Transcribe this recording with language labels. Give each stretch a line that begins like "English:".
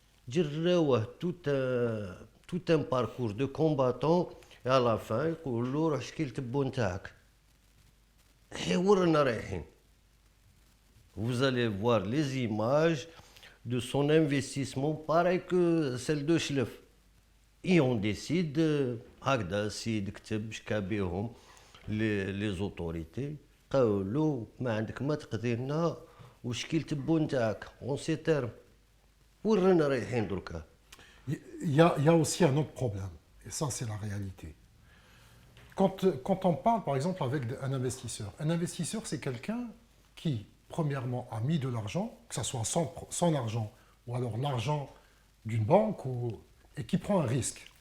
Arabic: جراوه
French: tout un parcours de combattant et à la fin
Arabic: يقول له روح شكي التبو نتاعك. ورانا رايحين.
French: Vous allez voir les images de son investissement pareil que celle de Chlef. Et on décide,
Arabic: هكذا السيد كتب شكا بيهم
French: les autorités
Arabic: قالوا له ما عندك ما تقضي لنا وشكي التبو نتاعك
French: on sait terme.
Arabic: وين رانا رايحين دركا؟
French: Il y a aussi un autre problème, et ça c'est la réalité. Quand on parle par exemple avec un investisseur c'est quelqu'un qui premièrement a mis de l'argent, que ce soit son argent ou alors l'argent d'une banque, et qui prend un risque.